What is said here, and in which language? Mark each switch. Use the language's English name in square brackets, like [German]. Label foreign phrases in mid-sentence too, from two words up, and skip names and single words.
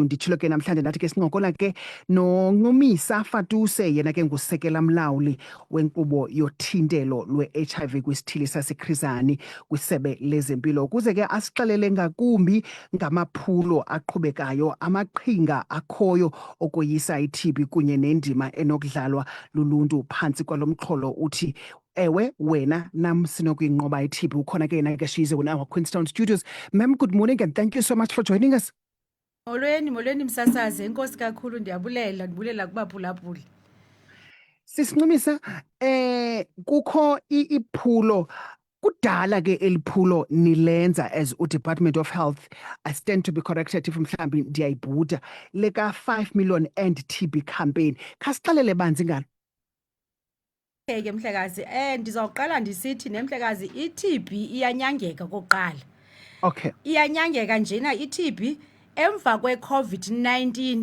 [Xhosa] Nditshilo ke namhlanje ndathi ke sincokola ke noNcumisa Fatuse, yena ke ngusekela mlawuli wenkqubo yothintelo lwe-HIV kwisithili saseKhrizani kwisebe lezempilo, ukuze ke asixelele ngakumbi ngamaphulo aqhubekayo, amaqhinga akhoyo okoyisa i-TB kunye nendima enokudlalwa luluntu phantsi kwalo mxholo uthi ewe wena nam sinokuyinqoba i-TB. Ukhona ke yena ke Shize unawa Queenstown Studios. [English] Ma'am, good morning and thank you so much for joining us. [Xhosa] Molweni msasazi, enkosi kakhulu, ndibulela kubaphulaphuli. Sisincumisa kukho iphulo kudala ke eliphulo nilenza [English] as uDepartment of Health. I stand to be corrected if [Xhosa] mhlambi ndiyayibhuda, leka [English] 5 million and TB campaign. [Xhosa] Khasixelele banzi ngalo. Ke mhlekazi, ndizawuqala ndisithi nemhlekazi, i-TB iyanyangeka kokuqala. Okay. Iyanyangeka njena i-TB emva kwe-COVID-19.